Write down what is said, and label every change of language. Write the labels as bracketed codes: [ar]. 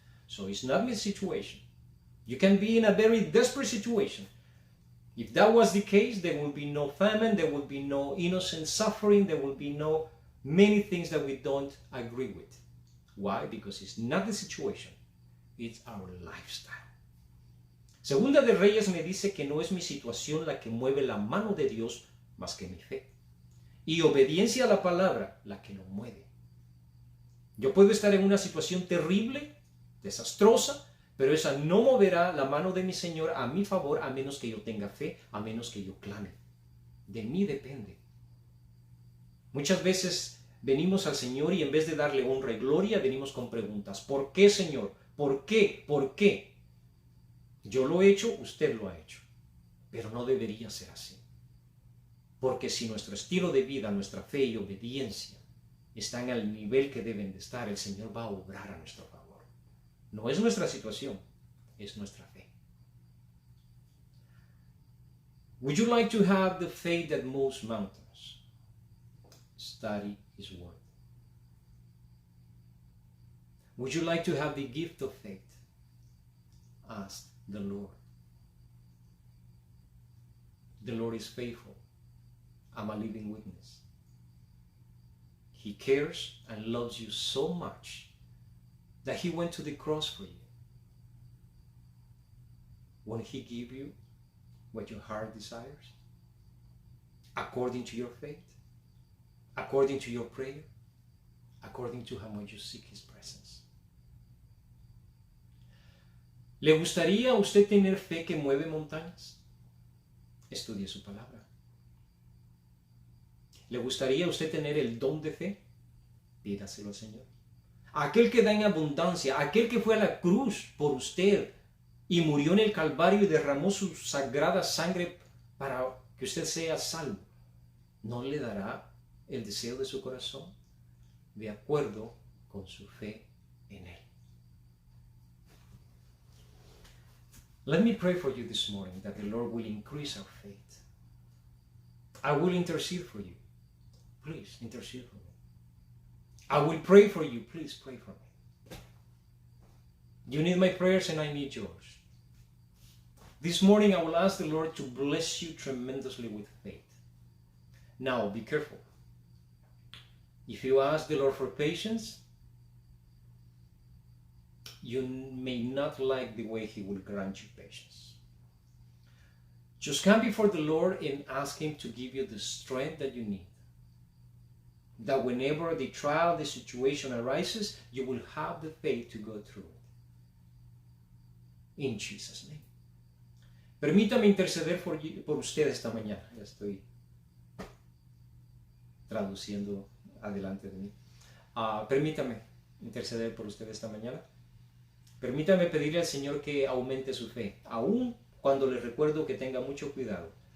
[en] So it's not my situation. You can be in a very desperate situation. If that was the case, there will be no famine, there will be no innocent suffering, there will be no many things that we don't agree with. Why? Because it's not the situation, it's our lifestyle. [es] Segunda de Reyes me dice que no es mi situación la que mueve la mano de Dios más que mi fe. Y obediencia a la palabra la que lo mueve. Yo puedo estar en una situación terrible, desastrosa, pero esa no moverá la mano de mi Señor a mi favor a menos que yo tenga fe, a menos que yo clame. De mí depende. Muchas veces venimos al Señor y en vez de darle honra y gloria, venimos con preguntas. ¿Por qué, Señor? ¿Por qué? ¿Por qué? Yo lo he hecho, usted lo ha hecho. Pero no debería ser así. Porque si nuestro estilo de vida, nuestra fe y obediencia están al nivel que deben de estar, el Señor va a obrar a nuestro favor. No es nuestra situación, es nuestra fe. [en] Would you like to have the faith that moves mountains? Study His Word. Would you like to have the gift of faith? Ask the Lord. The Lord is faithful. I'm a living witness. He cares and loves you so much that He went to the cross for you. Won't He give you what your heart desires? According to your faith? According to your prayer? According to how much you seek His presence. ¿Le gustaría a usted tener fe que mueve montañas? Estudie su palabra. ¿Le gustaría a usted tener el don de fe? Pídaselo al Señor. Aquel que da en abundancia, aquel que fue a la cruz por usted y murió en el Calvario y derramó su sagrada sangre para que usted sea salvo, ¿no le dará el deseo de su corazón de acuerdo con su fe en Él? Let me pray for you this morning that the Lord will increase our faith. I will intercede for you. Please intercede for me. I will pray for you. Please pray for me. You need my prayers and I need yours. This morning I will ask the Lord to bless you tremendously with faith. Now be careful. If you ask the Lord for patience, you may not like the way He will grant you patience. Just come before the Lord and ask Him to give you the strength that you need. That whenever the trial, the situation arises, you will have the faith to go through it. In Jesus' name. [es] Permítame interceder por usted esta mañana. Ya estoy traduciendo adelante de mí. Permítame interceder por usted esta mañana. Permítame pedirle al Señor que aumente su fe, aun cuando le recuerdo que tenga mucho cuidado.